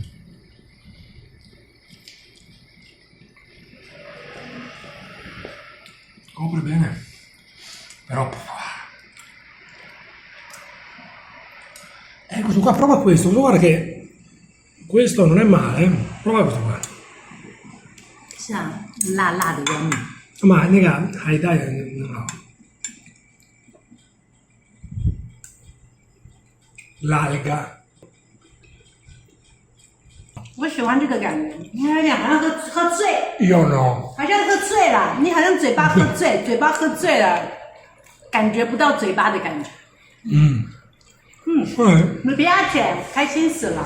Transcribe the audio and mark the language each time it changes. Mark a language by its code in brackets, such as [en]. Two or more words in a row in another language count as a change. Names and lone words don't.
[it] Copre bene. Però... questo qua, prova questo. Guarda che questo non è male. Prova questo qua. [zh] 是啊，辣辣的要命。 [it] Ma nega, dai, no. L'alga. [zh] 我喜欢这个感觉，你看好像喝醉， [it] Io no. [zh] 好像喝醉了，你好像嘴巴喝醉，嘴巴喝醉了，感觉不到嘴巴的感觉。你不要钱，开心死了。